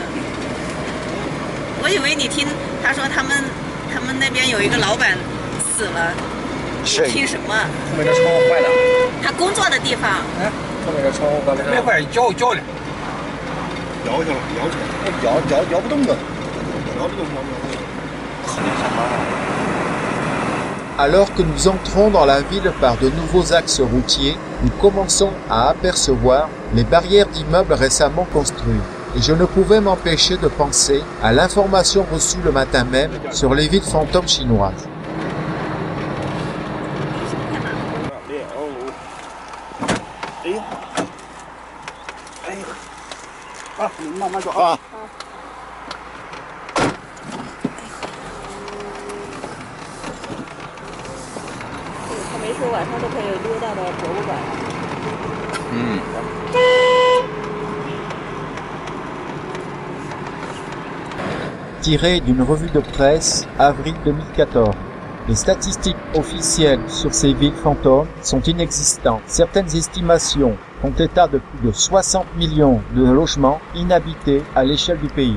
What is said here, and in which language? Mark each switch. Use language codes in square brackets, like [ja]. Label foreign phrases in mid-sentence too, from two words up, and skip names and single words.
[zh] 我以为你听他说他们那边有一个老板死了。谁？听什么？后面的窗户坏了。他工作的地方。哎，后面的窗户没坏，摇了。摇去了，摇不动了，摇不动。 [fr] Alors que nous entrons dans la ville par de nouveaux axes routiers, nous commençons à apercevoir les barrières d'immeubles récemment construits. Et je ne pouvais m'empêcher de penser à l'information reçue le matin même sur les villes fantômes chinoises. [zh] 你慢慢走啊。他没说晚上都可以溜达到博物馆。 [fr] Tiré d'une revue de presse, avril 2014. Les statistiques officielles sur ces villes fantômes sont inexistantes. Certaines estimations font état de plus de 60 millions de logements inhabités à l'échelle du pays.